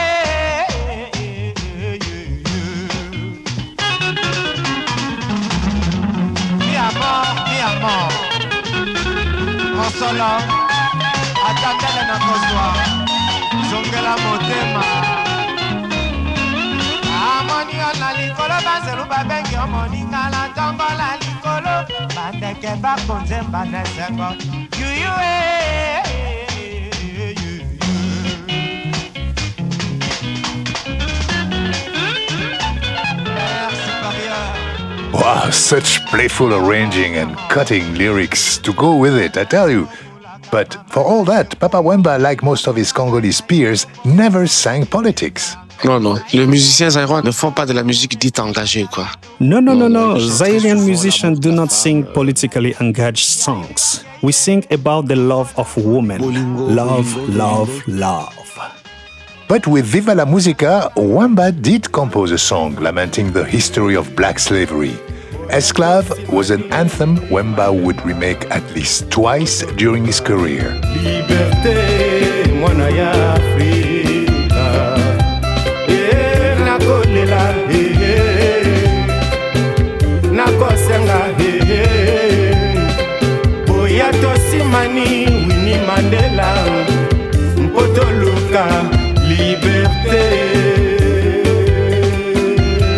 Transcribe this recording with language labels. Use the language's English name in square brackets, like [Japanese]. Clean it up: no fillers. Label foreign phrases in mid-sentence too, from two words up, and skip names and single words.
[Lingala] mi amor mosolo atandele na kozwa zongela motema amoni yo na likolo banzelu babengi yo moninga la ntongo la likolo bandeke bakonzemba na esengo yuyu [English] Wow, such playful arranging and cutting lyrics to go with it, I tell you. But for all that, Papa Wemba, like most of his Congolese peers, never sang politics. [French] Non. Les musiciens zaïrois ne font pas de la musique dite engagée, quoi. [English] No. Zairian musicians do not sing politically engaged songs. We sing about the love of women. Love. But with Viva la Musica, Wemba did compose a song lamenting the history of black slavery. Esclave was an anthem Wemba would remake at least twice during his career. [Lingala] Liberté, mwana ya Afrika. Nakolela, nakosenga, boya tosimani, Winnie Mandela, mpotoluka, liberté.